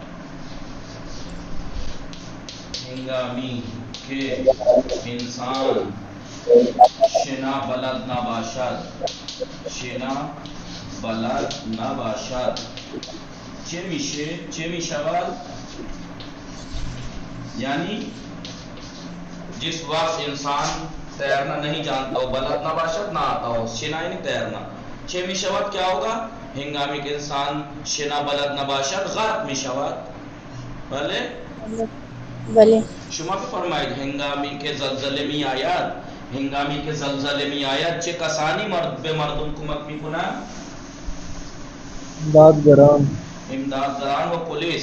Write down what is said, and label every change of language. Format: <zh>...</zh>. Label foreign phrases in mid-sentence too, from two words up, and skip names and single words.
<fa>هنگامی که انسان شنا بلد نباشد چه می شود؟</fa> <ur>یعنی جس وقت انسان تیرنا نہیں جانتا ہو</ur> <fa>بلد نہ باشد</fa> <ur>نہ آتا ہو شنا یعنی تیرنا</ur> <fa>چه می شود</fa> <ur>کیا ہوگا؟</ur> <fa>ہنگامی کہ انسان شنا بلد نہ باشد غرق می شود. بله؟ بله. شما بفرمایید هنگامی که زلزله می آید چه کسانی به مردم کمک می کنند؟ امدادگران و پولیس.</fa>